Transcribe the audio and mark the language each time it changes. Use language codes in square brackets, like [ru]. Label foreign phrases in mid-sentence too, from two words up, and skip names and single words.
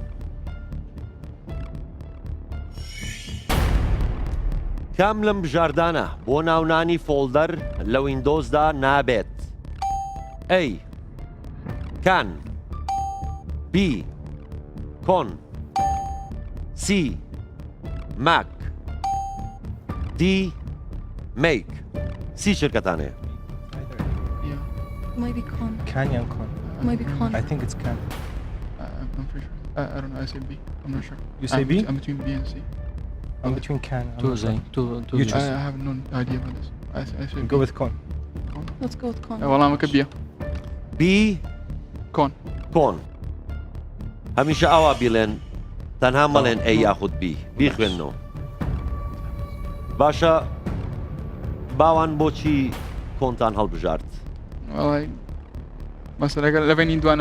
[ckb] کام لەم بژاردانە بۆ ناونانی فۆڵدەر لە ویندۆزدا نابێت؟ [en] A can B con C mac D mic C شرکەتانەیە. Maybe con. Can and con. Maybe con. I think it's can. I'm pretty sure. I don't know. I say B. I'm not sure. You say B? I'm between B and C. I'm between can. You choose. I have no idea about this. I say go B. with con. Let's go with con. [ar] والله ما كبيه. [en] B. Con. Con. [ckb] هەمیشە ئاوا بیڵێن تەنها مەڵێن ئەی یاخود بی بیخوێنەوە. باشە باوان بۆچی کۆنتان هەڵبژارد؟ مەسەلەکە لەبێنین دوانە